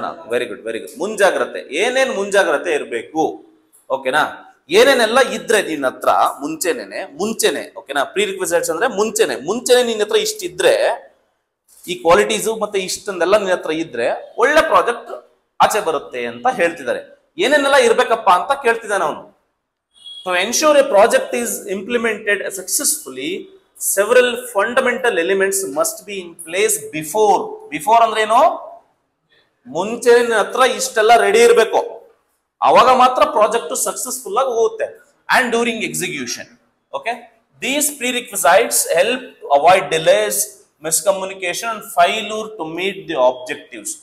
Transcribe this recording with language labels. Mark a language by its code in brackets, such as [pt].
[kn] Very good. ಮುಂಜಾಗ್ರತೆ. ಏನೇನ್ ಮುಂಜಾಗ್ರತೆ ಇರಬೇಕು? ಓಕೆನಾ, ಏನೇನೆಲ್ಲ ಇದ್ರೆ ನಿನ್ನ ಹತ್ರ ಮುಂಚೆನೆ. ಓಕೆನಾ, ಪ್ರೀರಿಕ್ವಿಸೈಟ್ಸ್ ಅಂದ್ರೆ ಮುಂಚೆನೆ ನಿನ್ನ ಹತ್ರ ಇಷ್ಟಿದ್ರೆ, ಈ ಕ್ವಾಲಿಟೀಸು ಮತ್ತೆ ಇಷ್ಟೊಂದೆಲ್ಲ ನಿನ್ನ ಹತ್ರ ಇದ್ರೆ ಒಳ್ಳೆ ಪ್ರಾಜೆಕ್ಟ್ ಆಚೆ ಬರುತ್ತೆ ಅಂತ ಹೇಳ್ತಿದ್ದಾರೆ. ಏನೇನೆಲ್ಲ ಇರ್ಬೇಕಪ್ಪ ಅಂತ ಕೇಳ್ತಿದ್ದಾನೆ ಅವನು. [en] To ensure a project is implemented successfully, several fundamental elements must be in place before. [kn] ಅಂದ್ರೆ ಏನು? ಮುಂಚೆ ನಿನ್ನ ಹತ್ರ ಇಷ್ಟೆಲ್ಲ ರೆಡಿ ಇರಬೇಕು, ಅವಾಗ ಮಾತ್ರ ಪ್ರಾಜೆಕ್ಟ್ ಸಕ್ಸಸ್ಫುಲ್ ಆಗಿ ಹೋಗುತ್ತೆ. [en] And during execution. Okay, these prerequisites help avoid delays, miscommunication and failure to meet the objectives.